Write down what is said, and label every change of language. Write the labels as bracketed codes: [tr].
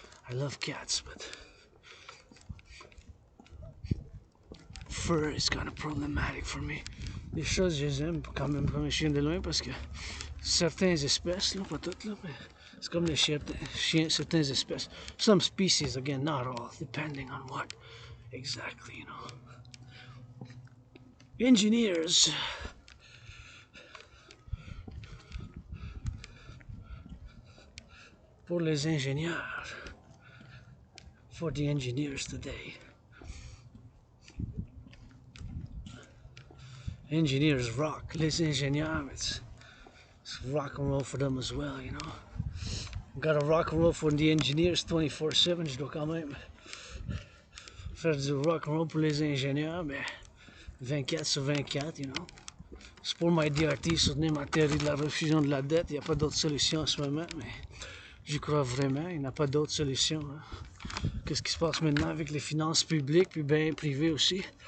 [en] I love cats, but fur is kind of problematic for me. [fr] Les choses, je les aime quand même comme un chien de loin parce que certaines espèces, là, pas toutes, là, mais c'est comme les chiens, certaines espèces. [en] Some species, again, not all, depending on what exactly, you know. Engineers. [fr] Pour les ingénieurs. [en] For the engineers today. Engineers rock. [fr] Les ingénieurs, [en] it's rock and roll for them as well, you know. Gotta rock and roll for the engineers 24/7. [fr] Je dois quand même faire du rock and roll pour les ingénieurs, mais 24/24, you know. C'est pour my DRT, soutenir ma théorie de la refusion de la dette. Il n'y a pas d'autre solution en ce moment, mais j'y crois vraiment. Il n'y a pas d'autre solution. Hein. Qu'est-ce qui se passe maintenant avec les finances publiques, puis bien privées aussi?